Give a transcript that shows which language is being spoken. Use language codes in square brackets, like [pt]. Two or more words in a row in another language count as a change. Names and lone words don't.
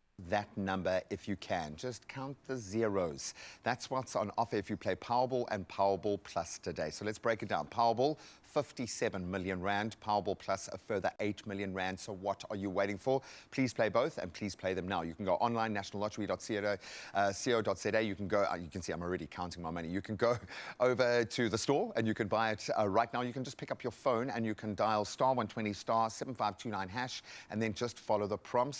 [en] that number if you can. Just count the zeros. That's what's on offer if you play Powerball and Powerball Plus today. So let's break it down. Powerball, 57 million rand. Powerball Plus, a further 8 million rand. So what are you waiting for? Please play both and please play them now. You can go online, nationallottery.co.za. You can go, you can see I'm already counting my money. You can go over to the store and you can buy it right now. You can just pick up your phone and you can dial *120 *7529# and then just follow the prompts.